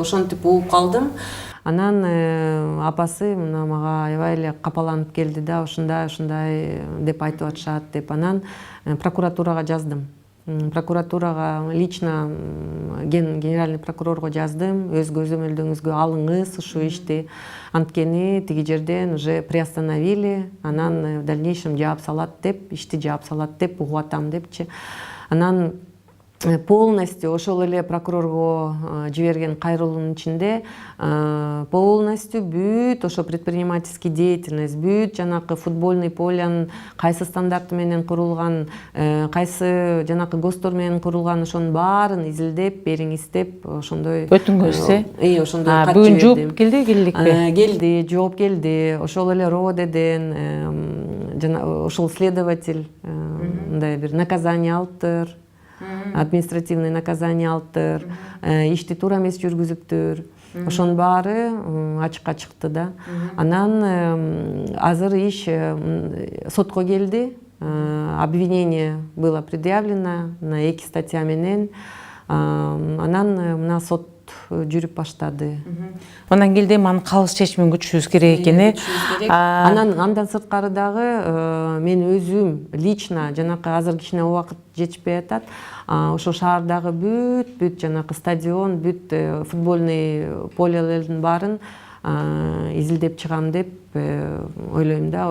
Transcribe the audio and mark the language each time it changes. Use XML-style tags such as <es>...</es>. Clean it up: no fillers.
<ky>ошентип угуп калдым. Анан апасы мына мага аябай эле капаланып келди да, ушундай деп айтып атышат деп. Анан прокуратурага жаздым. Прокуратурага лично генеральный прокурорго жаздым. Өз көзөмөлдөрүңүзгө алыңыз ушу ишти. Анткени тиги жерден</ky> <ru>уже приостановили.</ru> <ky>Анан</ky> <ru>в дальнейшем</ru> <ky>жаап салат деп, ишти жаап салат деп угуп атам депчи. Анан полностью ошол эле прокурорго жиберген кайрылуунун ичинде полностью бүт ошо</ky> <ru>предпринимательский деятельность,</ru> <ky>бүт жанакы футбольный полянын кайсы стандарты менен курулган, кайсы жанакы ГОСТор менен курулган, ошонун баарын изилдеп бериңиз деп ошондой өтүнгүңүз ошондой кат бүгүн жибердим. жооп келдикпи? Келди, жооп келди. Ошол эле РОДДен жана ошол следователь мындай бир наказание алыптыр.</ky> <ru>Административный наказание</ru> <ky>алыптыр, ишти туура эмес жүргүзүптүр. Ошонун баары ачыкка чыкты да. Анан азыр иш сотко келди.</ky> <ru>Обвинение было предъявлено на 2 статья</ru> <ky>менен. Анан мына сот жүрүп баштады. Андан келди анын калыс чечимин күтүшүбүз керек экен. Андан сырткары дагы мен өзүм лично жанакы азыр кичине убакыт жетишпей атат. Ошо шаардагы бүт жанакы стадион, бүт футбольный полелердин баарын изилдеп чыгам деп ойлойм да.</ky>